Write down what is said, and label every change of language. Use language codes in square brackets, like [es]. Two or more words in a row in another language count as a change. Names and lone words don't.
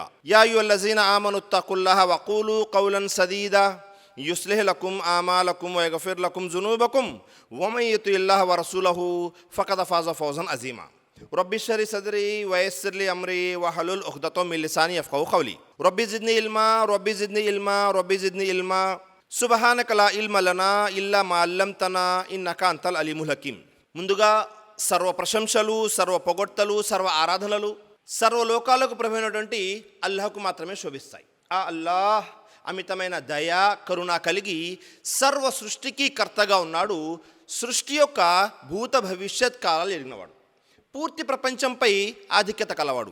[ar] يا أيها الذين آمنوا اتقوا الله وقولوا قولا سديدا يصلح لكم أعمالكم ويغفر لكم ذنوبكم ومن يطع الله ورسوله فقد فاز فوزا عظيما. رب اشرح لي صدري ويسر لي أمري واحلل عقدة من لساني يفقهوا قولي. رب زدني علما رب زدني علما رب زدني علما سبحانك لا علم لنا إلا ما علمتنا إنك أنت العليم الحكيم. [te] ముందుగా సర్వ ప్రశంసలు సర్వ పొగడ్తలు సర్వ ఆరాధనలు సర్వలోకాలకు ప్రభువైనటువంటి అల్లాహకు మాత్రమే శోభిస్తాయి. ఆ అల్లాహ్ అమితమైన దయ కరుణ కలిగి సర్వ సృష్టికి కర్తగా ఉన్నాడు. సృష్టి యొక్క భూత భవిష్యత్ కాలాలు ఎరిగినవాడు, పూర్తి ప్రపంచంపై ఆధిక్యత కలవాడు.